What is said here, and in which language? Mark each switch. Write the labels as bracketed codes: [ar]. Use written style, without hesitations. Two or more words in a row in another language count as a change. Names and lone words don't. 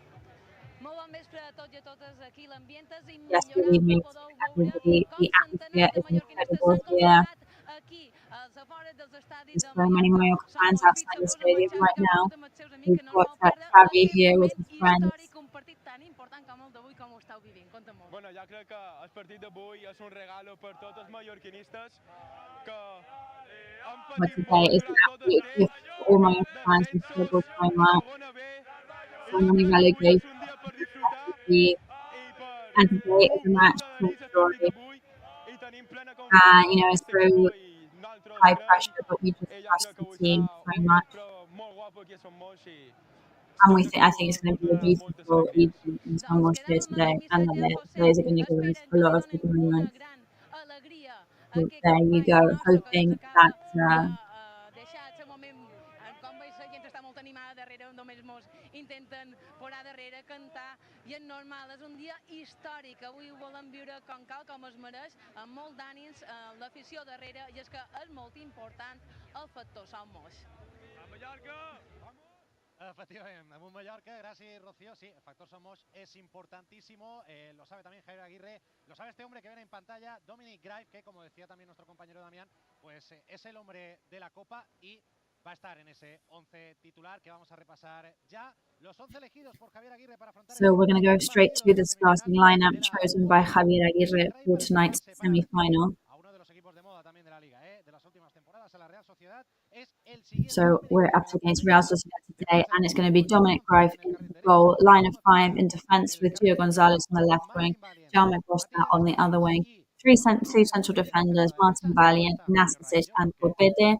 [en] Yes, good evening to everybody. The atmosphere is incredible here. There's so many Mallorca fans outside the stadium right now. We've got Xavi here with his friends. [ca] Bueno, ja crec que el partit d'avui és un regalo per tots els mallorquinistes que han patit molt durant tot el temps. [en] All my fans have struggled so much. So many relegations. And today is a match story. It's so high pressure, but we just trust the team so much. And I think it's going to be a beautiful evening in San here today, and the players are going to give us a lot of good moments. So there you go, hoping that [ca] mos intenten posar darrere, cantar, i és normal, és un dia històric, avui ho volem viure com cal, com es mereix, amb molt d'ànims, l'afició darrere, i és que és molt important el factor som moix. A Mallorca! [es] Efectivamente, en Mallorca, gracias Rocío, sí, el factor Somos es importantísimo, lo sabe también Javier Aguirre, lo sabe este hombre que ven en pantalla, Dominic Grive, que como decía también nuestro compañero Damián, pues es el hombre de la Copa y va a estar en ese 11 titular que vamos a repasar ya. Los 11 elegidos por Javier Aguirre para afrontar. [en] So we're going to go straight to the starting lineup chosen by Javier Aguirre for tonight's semi-final. So we're up against Real Sociedad today, and it's going to be Dominic Grive in the goal, line of 5 in defence with Gio Gonzalez on the left wing, Jaume Costa on the other wing, two central defenders, Martin Valiant, Nastasic and Corbide.